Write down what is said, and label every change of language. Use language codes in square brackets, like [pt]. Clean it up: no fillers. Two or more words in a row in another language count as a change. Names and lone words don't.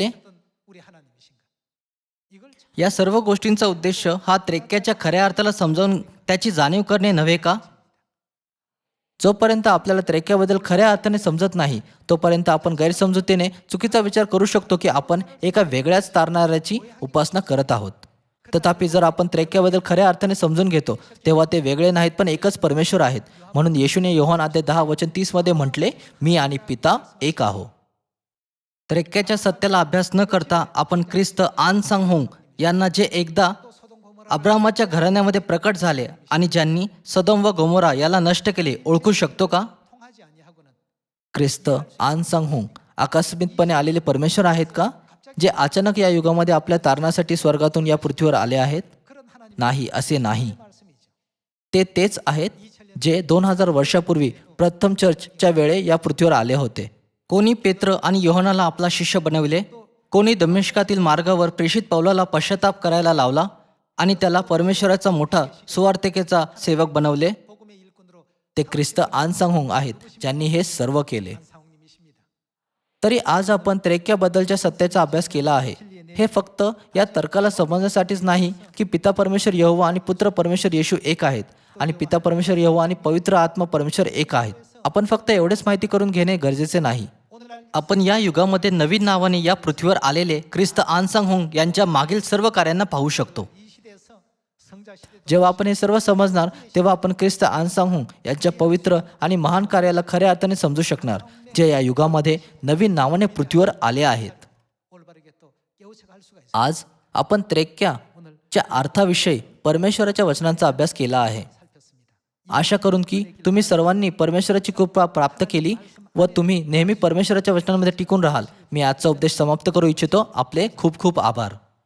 [ko] 어떤 우리 하나님이신가? 이걸 참 [mr] या सर्व गोष्टींचा उद्देश हा त्रैक्याच्या खऱ्या अर्थाला समजावून त्याची जाणीव करणे नव्हे का? जोपर्यंत आपल्याला त्रैक्याबद्दल खऱ्या अर्थाने समजत नाही तोपर्यंत आपण गैरसमजुतीने चुकीचा विचार करू शकतो की आपण एका वेगळ्याच तारणाऱ्याची उपासना करत आहोत. तथापि जर आपण त्रैक्याबद्दल खऱ्या अर्थाने समजून घेतो तेव्हा ते वेगळे नाहीत पण एकच परमेश्वर आहेत. म्हणून येशूने योहान अध्याय 10:30 मध्ये म्हटले, मी आणि पिता एक आहो. त्रैक्याच्या सत्याला अभ्यास न करता आपण ख्रिस्त आनसांगहुंग यांना जे एकदा अब्राहमाच्या घराण्यामध्ये प्रकट झाले आणि ज्यांनी सदोम व गोमोरा याला नष्ट केले ओळखू शकतो का? [ko] 통하지 아니하고는 [mr] ख्रिस्त आनसांगहुंग आकस्मिकपणे आलेले परमेश्वर आहेत का, जे अचानक या युगामध्ये आपल्या तारणासाठी स्वर्गातून या पृथ्वीवर आले आहेत? [ko] 그런 하나님 [mr] नाही, असे नाही. [ko] 말씀이죠. [mr] ते तेच आहेत जे 2000 वर्षापूर्वी प्रथम चर्चच्या वेळे या पृथ्वीवर आले होते. कोणी पेत्र आणि योहानाला आपला शिष्य बनविले, कोणी दमिश्कातील मार्गावर प्रेषित पौलाला पश्चाताप करायला लावला आणि त्याला परमेश्वराचा मोठा सुवार्तिकेचा सेवक बनवले. [ko] 복음의 일꾼으로 [mr] ते ख्रिस्त आनसांगहुंग आहेत ज्यांनी हे सर्व केले. [ko] 사웅님이십니다. [mr] तरी आज आपण त्रैक्याबद्दलच्या सत्याचा अभ्यास केला आहे. हे फक्त या तर्काला समजण्यासाठीच नाही की पिता परमेश्वर यहोवा आणि पुत्र परमेश्वर येशू एक आहेत आणि पिता परमेश्वर यहोवा आणि पवित्र आत्मा परमेश्वर एक आहेत. आपण फक्त एवढेच माहिती करून घेणे गरजेचे नाही. [ko] 오늘날 [mr] आपण या युगामध्ये नवीन नावाने या पृथ्वीवर आलेले ख्रिस्त आनसांगहुंग यांच्या मागील सर्व कार्यांना पाहू शकतो. [ko] 이 시대에서 성자 시대 [mr] जेव्हा आपण हे सर्व समजणार तेव्हा आपण ख्रिस्त आनसांगहुंग यांच्या पवित्र आणि महान कार्याला खऱ्या अर्थाने समजू शकणार, जे या युगामध्ये नवीन नावाने पृथ्वीवर आले आहेत. [ko] 올바르게 또 깨우쳐갈 수가 있습니다. [mr] आज आपण त्रैक्याच्या अर्थाविषयी परमेश्वराच्या वचनांचा अभ्यास केला आहे. [ko] 살폈습니다. [mr] आशा करून की तुम्ही सर्वांनी परमेश्वराची कृपा प्राप्त केली व तुम्ही नेहमी परमेश्वराच्या वचनांमध्ये टिकून राहाल. मी आजचा उपदेश समाप्त करू इच्छितो. आपले खूप खूप आभार.